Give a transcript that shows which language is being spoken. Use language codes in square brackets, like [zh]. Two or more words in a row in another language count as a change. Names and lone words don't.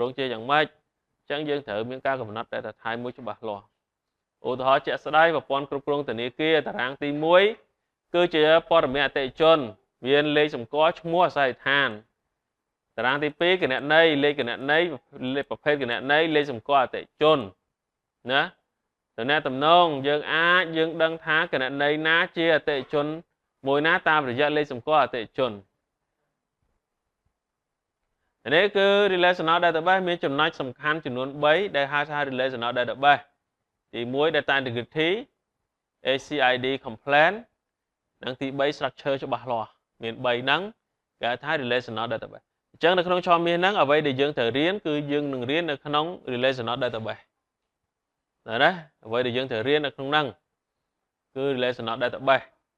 [km] ង់ជាយ៉ាងម៉េចអញ្ចឹងយើងត្រូវមានការកំណត់ [en] data type [km] មួយច្បាស់លាស់ឧទាហរណ៍ជាក់ស្ដែងប្រព័ន្ធគ្រប់គ្រងធនាគារតារាងទី1គឺជាព័ត៌មានអតិថិជនមានលេខសម្គាល់ឈ្មោះអាសយដ្ឋានតារាងទី2គណនីលេខគណនីលេខប្រភេទគណនីលេខសម្គាល់អតិថិជនណាតំណែងតំណងយើងដឹងថាគណនីណាជាអតិថិជនមួយណាតាមរយៈលេខសម្គាល់អតិថិជន នេះគឺ [en] relational database [km] មានចំណុចសំខាន់ចំនួន3ដែលហៅថា [en] relational database [km] ទី1 [en] data integrity ACID compliant [km] និងទី3 structure ច្បាស់លាស់មាន3ហ្នឹងគេហៅថា [en] relational database [km] អញ្ចឹងនៅក្នុងឆមាសហ្នឹងអ្វីដែលយើងត្រូវរៀនគឺយើងនឹងរៀននៅក្នុង [en] relational database [km] ណាអ្វីដែលយើងត្រូវរៀននៅក្នុងហ្នឹងគឺ [en] relational database